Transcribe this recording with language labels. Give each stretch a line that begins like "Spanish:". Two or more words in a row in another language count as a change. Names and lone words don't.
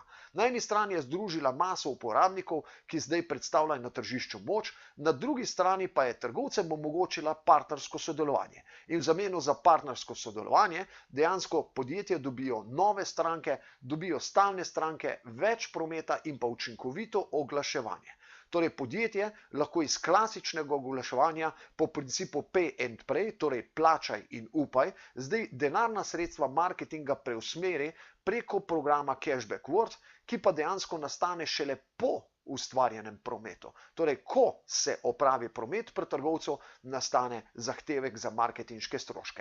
Slovenian: Na eni strani je združila maso uporabnikov, ki zdaj predstavljajo na tržišču moč, na drugi strani pa je trgovcem omogočila partnersko sodelovanje. In v zameno za partnersko sodelovanje dejansko podjetja dobijo nove stranke, dobijo stalne stranke, več prometa in pa učinkovito oglaševanje. Torej, podjetje lahko iz klasičnega oglaševanja po principu
English: pay and pray,
Slovenian: torej plačaj in upaj, zdaj denarna sredstva marketinga preusmeri preko programa Cashback World, ki pa dejansko nastane šele po ustvarjenem prometu. Torej, ko se opravi promet pri trgovcu, nastane zahtevek za marketinške stroške.